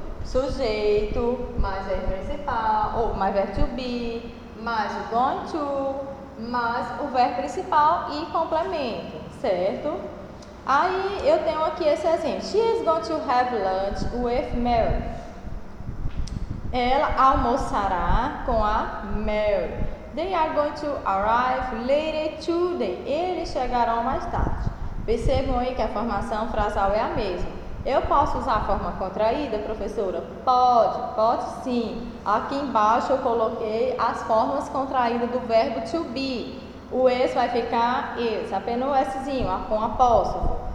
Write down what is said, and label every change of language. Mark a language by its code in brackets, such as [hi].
[pt] Sujeito, mais verbo principal, ou mais verbo to be, mais o going to, mais o verbo principal e complemento, certo? Aí eu tenho aqui esse exemplo. [en] She is going to have lunch with Mary. [pt] Ela almoçará com a Mary. [en] They are going to arrive later today. [pt] Eles chegarão mais tarde. Percebam aí que a formação frasal é a mesma. Eu posso usar a forma contraída, professora? Pode sim. Aqui embaixo eu coloquei as formas contraídas do verbo to be. O es vai ficar is, apenas o szinho, com apóstrofo.